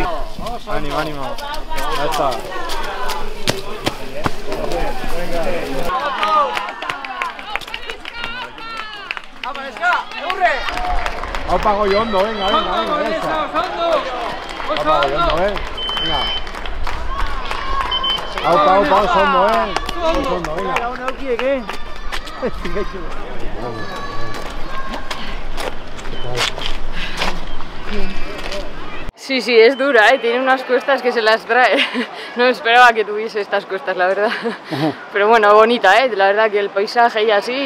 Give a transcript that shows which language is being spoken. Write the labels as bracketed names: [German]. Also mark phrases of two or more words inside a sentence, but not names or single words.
[Basque] Anima. Eta. Aupa Goyo ondo, venga. Aupa Goyo ondo, venga. Aupa, oso ondo, venga. [Spanish] Sí, es dura, tiene unas cuestas que se las trae. No esperaba que tuviese estas cuestas, la verdad. Pero bueno, bonita, la verdad que el paisaje y así.